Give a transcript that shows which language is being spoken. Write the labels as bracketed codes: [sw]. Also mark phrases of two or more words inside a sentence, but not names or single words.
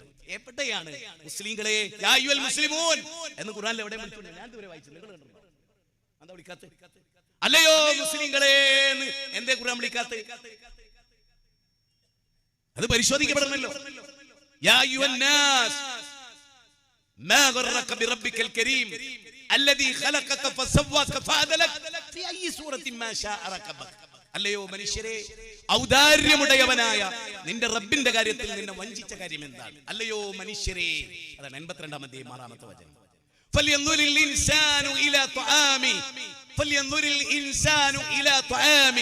[ml] എവിടെയാണ് മുസ്ലിങ്ങളെ [ar] يا أيها المسلمون [ml] എന്ന് ഖുർആനിൽ എവിടെ വിളിച്ചിട്ടുണ്ട്? ഞാൻ ഇതുവരെ വായിച്ചില്ല, നിങ്ങൾ കണ്ടോ? എന്താ വിളിക്കാത്ത? അല്ലയോ മുസ്ലിങ്ങളെ എന്തേ ഖുർആൻ വിളിക്കാത്ത? അത് പരിശോധിക്കപ്പെടണമല്ലോ. [ar] يا أيها الناس ما غرك بربك الكريم الذي خلقك فسواك فعدلك في اي سوره ما شاء ركبك. [ml] അല്ലയോ മനുഷ്യരെ, ഔദാര്യമുടയവനായ നിന്റെ റബ്ബിന്റെ കാര്യത്തിൽ നിന്നെ വഞ്ചിച്ച കാര്യം എന്താണ്? അല്ലയോ മനുഷ്യരെ, അതാണ് 82-ാം അധ്യായം 6-ാമത്തെ വചനം. [ar] فلينظر الإنسان إلى طعامه، فلينظر الإنسان إلى طعامه.